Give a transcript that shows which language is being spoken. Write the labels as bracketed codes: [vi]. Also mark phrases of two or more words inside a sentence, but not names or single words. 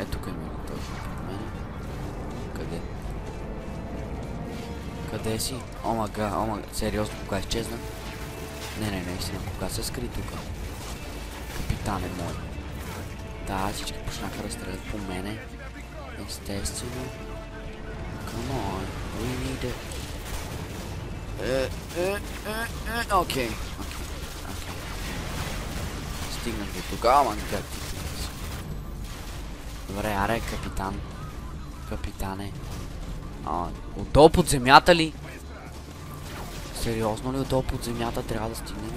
[bg] тук има точно пред мене. Къде? Къде си? Омага, сериозно, кога изчезна? Не, наистина, кога се скри тук? Капитан е мой. Да, всички почнаха да стрелят по мене. Естествено. [en] Come on, we need it. [bg] Окей. Стигнах до тук, ама как ти? Добре, аре, капитане. Отдолу под земята ли? Сериозно ли отдолу под земята трябва да стигнем?